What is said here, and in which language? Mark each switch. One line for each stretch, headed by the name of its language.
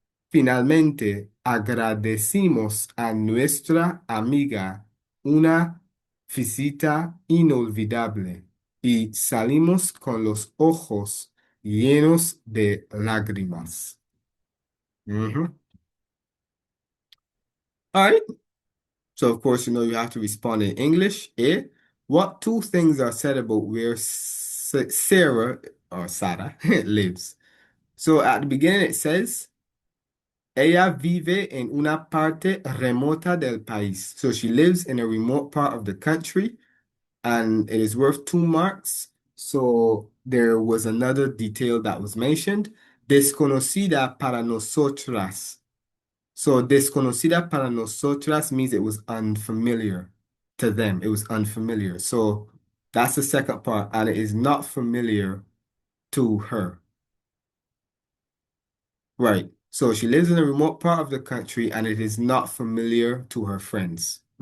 Spanish: Finalmente, agradecimos a nuestra amiga una visita inolvidable y salimos con los ojos llenos de lágrimas. Mhm.
English: All right. So, of course, you have to respond in English. What two things are said about where Sarah or Sarah lives? So, at the beginning, it says, ella vive en una parte remota del país. So, she lives in a remote part of the country, and it is worth 2 marks. So, there was another detail that was mentioned.
Spanish: Desconocida para nosotras.
English: So desconocida para nosotras means it was unfamiliar to them. It was unfamiliar. So that's the second part, and it is not familiar to her. Right. So she lives in a remote part of the country, and it is not familiar to her friends.